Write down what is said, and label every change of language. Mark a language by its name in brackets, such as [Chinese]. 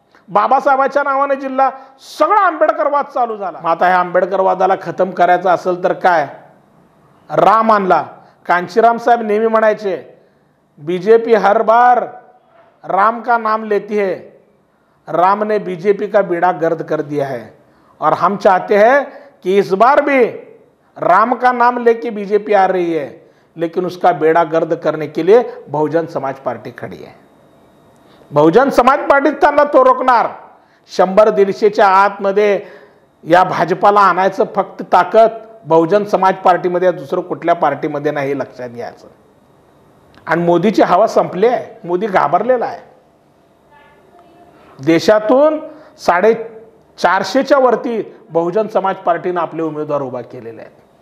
[Marathi] बाबासाहेबांच्या नावाने जिल्हा सगळा आंबेडकरवाद चालू झाला. मग आता ह्या आंबेडकरवादाला खतम करायचं असेल तर काय, राम आणला. [Hindi] कांशीराम साहेब [Marathi] नेहमी म्हणायचे, [Hindi] बीजेपी हर बार राम का नाम लेती है, राम ने बीजेपी का बेड़ा गर्द कर दिया है और हम चाहते हैं कि इस बार भी राम का नाम लेके बीजेपी आ रही है, लेकिन उसका बेड़ा गर्द करने के लिए बहुजन समाज पार्टी खड़ी है. [Marathi] बहुजन समाज पार्टी त्यांना तो रोखणार. 100-150च्या आतमध्ये या भाजपाला आणायचं फक्त ताकद बहुजन समाज पार्टीमध्ये, दुसरं कुठल्या पार्टीमध्ये नाही, लक्षात घ्यायचं. आणि मोदीची हवा संपली आहे. मोदी घाबरलेला आहे. देशातून 450च्या वरती बहुजन समाज पार्टीनं आपले उमेदवार उभा केलेले आहेत.